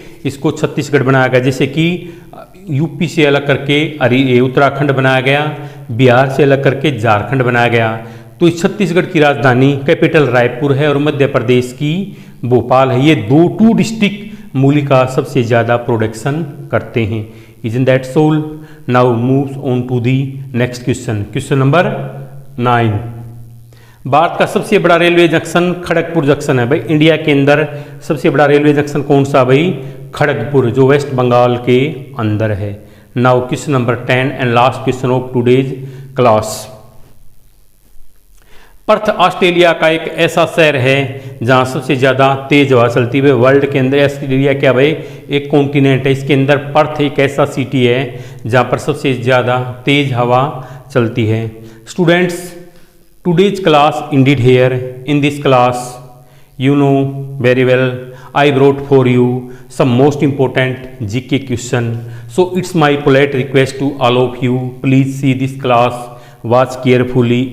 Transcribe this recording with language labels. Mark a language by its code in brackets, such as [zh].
[hi] इसको छत्तीसगढ़ बनाया गया, जैसे कि यूपी से अलग करके उत्तराखंड बनाया गया, बिहार से अलग करके झारखंड बनाया गया। तो इस छत्तीसगढ़ की राजधानी कैपिटल रायपुर है और मध्य प्रदेश की भोपाल है। ये टू डिस्ट्रिक्ट मूली का सबसे ज़्यादा प्रोडक्शन करते हैं। [en] Isn't that so? Now moves on to the next question. [hi] Question number 9। Bharat का सबसे बड़ा रेलवे जंक्शन खड़गपुर जंक्शन है भाई। इंडिया के अंदर सबसे बड़ा रेलवे जंक्शन कौन सा भाई? खड़गपुर, जो वेस्ट बंगाल के अंदर है। [en] Now question number 10 and last question of today's class. [hi] Perth Australia का एक ऐसा शहर है जहाँ सबसे ज़्यादा तेज हवा चलती है वर्ल्ड के अंदर। ऑस्ट्रेलिया क्या भाई? एक कॉन्टिनेंट है, इसके अंदर पर्थ एक ऐसा सिटी है जहाँ पर सबसे ज़्यादा तेज हवा चलती है। [en] Students, today's class ended here. In this class, you know very well, I brought for you some most important GK question. So it's my polite request to all of you, please see this class, watch carefully.